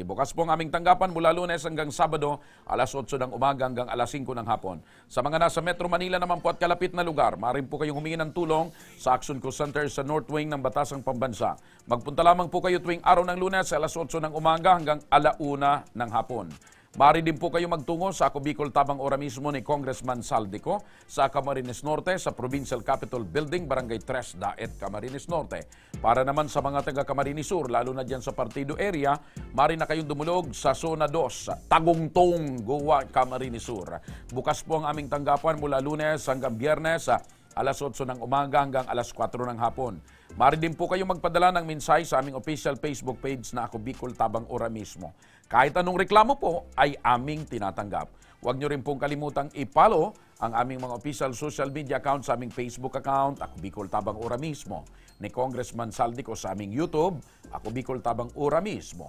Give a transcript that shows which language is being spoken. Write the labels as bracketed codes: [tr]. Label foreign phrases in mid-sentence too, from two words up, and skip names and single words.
[tl] Bukas po ang aming tanggapan mula Lunes hanggang Sabado, alas 8 ng umaga hanggang alas 5 ng hapon. Sa mga nasa Metro Manila naman po at kalapit na lugar, maaari po kayong humingi ng tulong sa Action Co Center sa North Wing ng Batasang Pambansa. Magpunta lamang po kayo tuwing araw ng Lunes, alas 8 ng umaga hanggang alauna ng hapon. Maaari din po kayo magtungo sa Ako Bicol Tabang Ora mismo ni Congressman Saldico sa Camarines Norte sa Provincial Capitol Building, Barangay 3 Daet, Camarines Norte. Para naman sa mga taga Camarines Sur, lalo na dyan sa Partido area, maaari na kayong dumulog sa Zona 2, Tagungtong, Goa, Camarines Sur. Bukas po ang aming tanggapan mula Lunes hanggang Biyernes, alas 8 ng umaga hanggang alas 4 ng hapon. Maaari din po kayo magpadala ng mensahe sa aming [en] official Facebook page [tl] na Ako Bicol Tabang Ora mismo. Kahit anong reklamo po ay aming tinatanggap. Huwag nyo rin pong kalimutang i-follow ang aming mga [en] official social media account [tl] sa aming [en] Facebook account, [tl] Ako Bicol Tabang Ora mismo, ni Congressman Saldico sa aming YouTube, Ako Bicol Tabang Ora mismo.